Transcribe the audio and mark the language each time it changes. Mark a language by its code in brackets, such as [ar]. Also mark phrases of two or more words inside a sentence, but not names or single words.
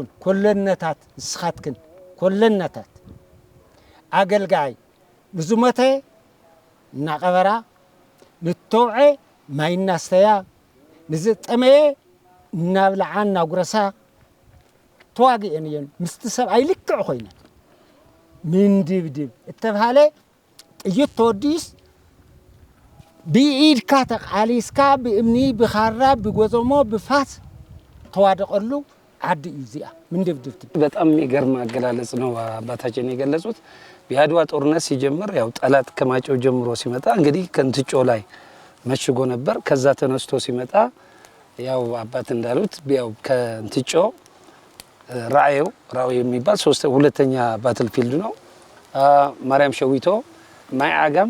[ti] ኮለነታት ንስኻትክን ኮለነታት አገልጋይ ንዝሞተ እናቀበራ ንተውዐ ማይ እናስተያ ንዝጠመየ እናብልዓ እናጉረሳ ተዋጊአን እየን ምስቲ ሰብኣይ ልክዕ ኮይነን ምንድብድብ እተባሃለ ጥይት ተወዲስ ብኢድካ ተቃሊስካ ብእምኒ ብኻራ ብጎዘሞ ብፋስ ተዋደቀሉ ዓዲ እዚኣ ምንድብድብ። [am] በጣም የሚገርም አገላለጽ ነው አባታችን የገለጹት። የአድዋ ጦርነት ሲጀምር ያው ጠላት ከማጨው ጀምሮ ሲመጣ እንግዲህ ከንትጮ ላይ መሽጎ ነበር። ከዛ ተነስቶ ሲመጣ ያው አባት እንዳሉት ያው ከንትጮ ራዕዮ የሚባል ሁለተኛ ባትል ፊልድ ነው። ማርያም ሸዊቶ፣ ማይ ዓጋም፣